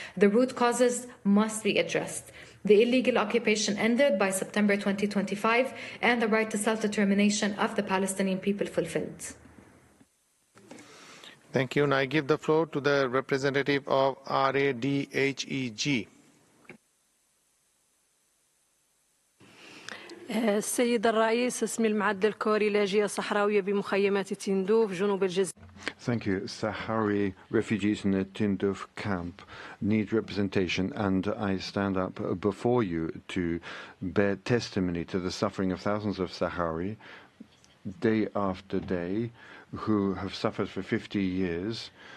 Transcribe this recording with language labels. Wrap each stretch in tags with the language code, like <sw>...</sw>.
<en>The root causes must be addressed. The illegal occupation ended by September 2025, and the right to self-determination of the Palestinian people fulfilled. Thank you. Now I give the floor to the representative of RADHEG.</en> <ar>السيد الرئيس، اسمي المعدل كوري لاجئة صحراوية بمخيمات تندوف جنوب الجزائر.</ar> <en>Thank you. Sahrawi refugees in the Tindouf camp need representation, and I stand up before you to bear testimony to the suffering of thousands of Sahrawi, day after day, who have suffered for 50 years.</en>